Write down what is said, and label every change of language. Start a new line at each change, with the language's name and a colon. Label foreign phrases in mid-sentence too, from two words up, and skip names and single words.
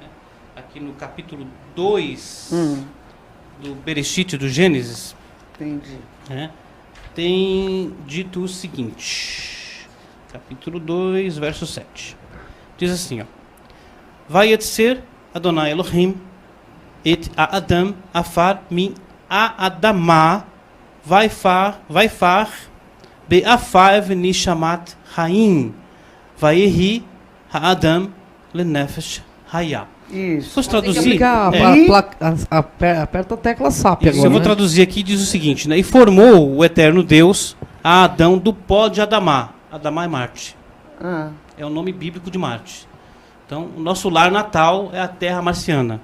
Portuguese: Aqui no capítulo 2 do Bereshit, do Gênesis, Entendi. né? Tem dito o seguinte, capítulo 2, verso 7. Diz assim, ó.
Hebrew: וייצר אדוני אלוהים את האדם עפר מן האדמה ויפח באפיו נשמת חיים ויהי האדם לנפש חיה.
Portuguese: Isso. Se fosse Tem que traduzir, aplicar aperta a tecla SAP isso, agora, eu vou né? traduzir aqui, diz o seguinte, né? E formou o eterno Deus a Adão do pó de Adamá. Adamá é Marte. Ah, É o nome bíblico de Marte. Então, o nosso lar natal é a terra marciana.